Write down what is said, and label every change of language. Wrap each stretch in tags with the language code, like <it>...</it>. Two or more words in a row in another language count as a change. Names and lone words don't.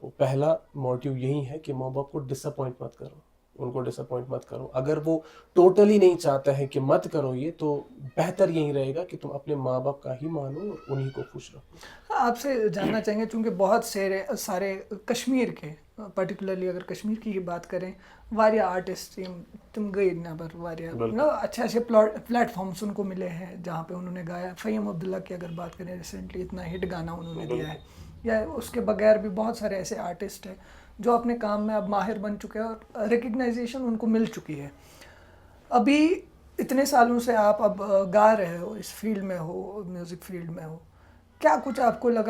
<ur>پہلا موٹیو یہی ہے کہ ماں باپ کو ڈس اپوائنٹ مت کرو. ان کو ڈساپوائنٹ مت کرو. اگر وہ ٹوٹلی نہیں چاہتا ہے کہ مت کرو یہ, تو بہتر یہی رہے گا کہ تم اپنے ماں باپ کا ہی مانو اور انہی کو خوش رکھو. آپ سے جاننا چاہیں گے چونکہ بہت سارے کشمیر کے پرٹیکولرلی اگر کشمیر کی ہی بات کریں</ur> <ks>واریاہ آرٹسٹ تم گئی نبر واریاہ</ks> <ur>مطلب اچھے اچھے پلیٹ فارمس ان کو ملے ہیں جہاں پہ انہوں نے گایا. فہیم عبداللہ کی اگر بات کریں ریسنٹلی اتنا ہٹ گانا انہوں نے دیا ہے, یا اس کے بغیر بھی بہت سارے ایسے آرٹسٹ ہیں جو اپنے کام میں اب ماہر بن چکے ہیں اور ریکگنائزیشن ان کو مل چکی ہے. ابھی اتنے سالوں سے آپ اب گا رہے ہو, اس فیلڈ میں ہو,</ur> <en>music field</en> <ur>میں ہو, کیا کچھ آپ کو لگا</ur>